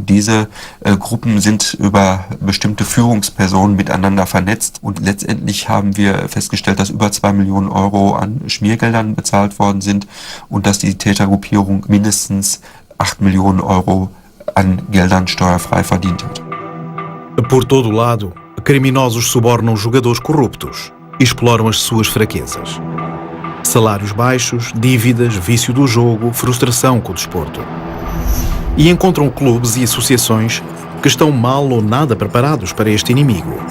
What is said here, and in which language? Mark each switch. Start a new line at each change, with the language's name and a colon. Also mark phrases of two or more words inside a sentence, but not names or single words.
German: Diese Gruppen sind über bestimmte Führungspersonen miteinander vernetzt und letztendlich haben wir festgestellt, dass über 2 Millionen Euro an Schmiergeldern bezahlt worden sind und dass die Tätergruppierung mindestens 8 Millionen Euro an Geldern steuerfrei verdient hat.
Portuguese: Por todo lado, criminosos subornam jogadores corruptos e exploram as suas fraquezas. Salários baixos, dívidas, vício do jogo, frustração com o desporto. E encontram clubes e associações que estão mal ou nada preparados para este inimigo.